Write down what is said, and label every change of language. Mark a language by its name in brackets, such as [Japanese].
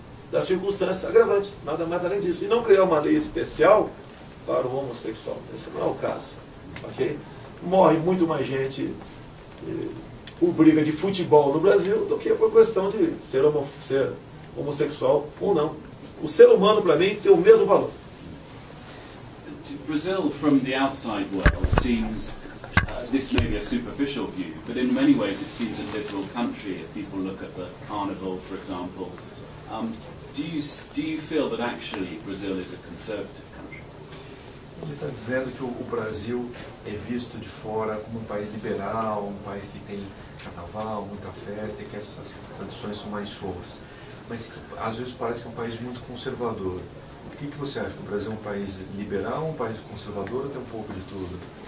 [Portuguese] das circunstâncias agravantes, nada mais além disso. E não criar uma lei especial para o homossexual. Esse não é o caso. Okay? Morre muito mais gente por briga de futebol no Brasil do que por questão de ser homossexual ou não. O ser humano, para mim, tem o mesmo valor. [English] Brazil, from the outside world, seems, this may be a superficial view, but in many ways it seems a liberal country. If people look at the carnival, for example, do you feel that actually Brazil is a conservative country? [Portuguese] Ele está dizendo que o Brasil é visto de fora como um país liberal, um país que tem carnaval, muita festa e que as tradições são mais soltas. Mas às vezes parece que é um país muito conservador. O que você acha? Que o Brasil é um país liberal, um país conservador ou tem um pouco de tudo?